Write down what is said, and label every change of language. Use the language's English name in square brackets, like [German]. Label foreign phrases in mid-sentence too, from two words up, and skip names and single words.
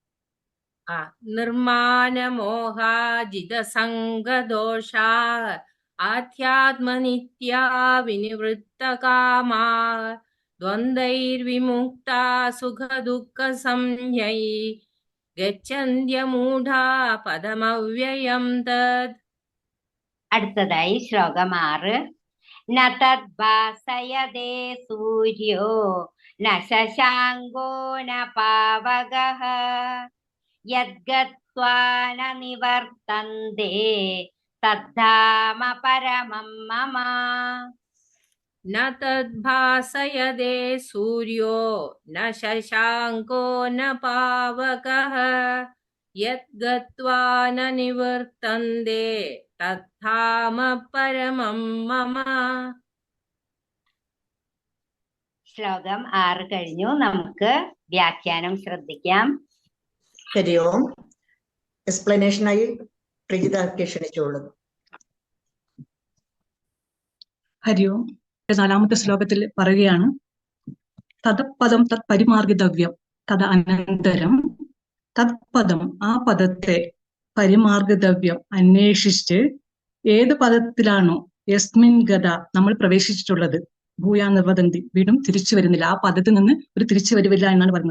[Sanskrit] നിർമാനമോഹാജിതസംഗദോഷാഃ ആധ്യാത്മനിത്യാ വിനിവൃത്തകാമാഃ. ദ്വന്ദ്വൈർവിമുക്താ സുഖദുഃഖസംജ്ഞൈഃ ഗച്ഛന്ത്യമൂഢാ പദമവ്യയം തത്. [Malayalam] അടുത്തതായി ശ്ലോകം 6. [Sanskrit] ന തദ്ഭാസയതേ സൂര്യോ ന ശശാങ്കോ ന പാവകഃ യദ്ഗത്വാ ന നിവർത്തന്തേ തദ്ധാമ പരമം മമ. ന തദ്ഭാസയതേ സൂര്യോ ന ശശാങ്കോ ന പാവകഃ യദ്ഗത്വാ ന നിവർത്തന്തേ തദ്ധാമ പരമം മമ. [Malayalam] ശ്ലോകം 6 കഴിഞ്ഞു. നമുക്ക് വ്യാഖ്യാനം ശ്രദ്ധിക്കാം. ഹരി ഓം. എക്സ്പ്ലനേഷനായി പ്രജിതാക്കെ ക്ഷണിച്ചോളുന്നു. ഹരി ഓം. 4ാമത്തെ ശ്ലോകത്തിൽ പറയുകയാണ്, [Sanskrit] തത്പദം തത് പരിമാർഗിതവ്യം തത് അനന്തരം തത്പദം, [Malayalam] ആ പദത്തെ പരിമാർഗിതവ്യം അന്വേഷിച്ച് ഏത് പദത്തിലാണോ [Sanskrit] യസ്മിൻ ഗത [Malayalam] നമ്മൾ പ്രവേശിച്ചിട്ടുള്ളത്, [Sanskrit] ഭൂയാ നിർവദന്തി, [Malayalam] വീണ്ടും തിരിച്ചു വരുന്നില്ല, ആ പദത്തിൽ നിന്ന് ഒരു തിരിച്ചു വരില്ല എന്നാണ് പറയുന്നത്.